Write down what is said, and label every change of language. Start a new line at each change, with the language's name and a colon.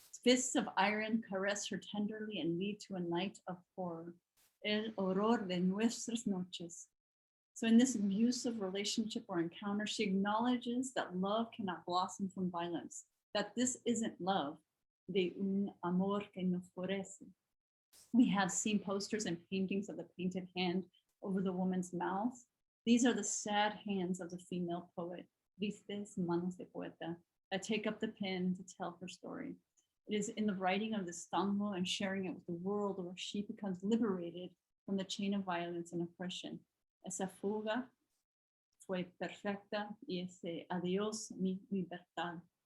English: Fists of iron caress her tenderly and lead to a night of horror.
Spanish: El horror de nuestras noches.
English: So in this abusive relationship or encounter, she acknowledges that love cannot blossom from violence, that this isn't love,
Spanish: de un amor que no florece.
English: We have seen posters and paintings of the painted hand over the woman's mouth. These are the sad hands of the female poet, Tristes Manos de Poeta, that take up the pen to tell her story. It is in the writing of this tango and sharing it with the world where she becomes liberated from the chain of violence and oppression.
Spanish: Esa fuga fue perfecta y ese adiós mi libertad.